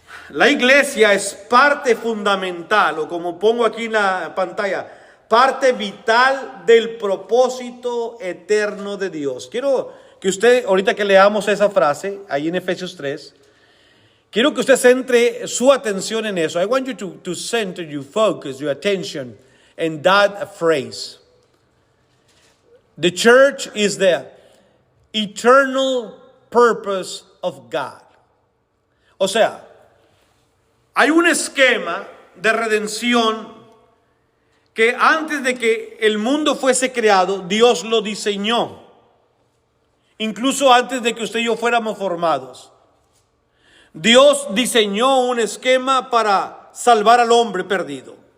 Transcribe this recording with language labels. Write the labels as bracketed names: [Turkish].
[Spanish] La iglesia es parte fundamental, o como pongo aquí en la pantalla, parte vital del propósito eterno de Dios. Quiero que usted, ahorita que leamos esa frase, ahí en Efesios 3, quiero que usted centre su atención en eso. [English] I want you to center your focus, your attention in that phrase. The church is the eternal purpose of God. [Spanish] O sea, hay un esquema de redención que antes de que el mundo fuese creado, Dios lo diseñó. Incluso antes de que usted y yo fuéramos formados. Dios diseñó un esquema para salvar al hombre perdido.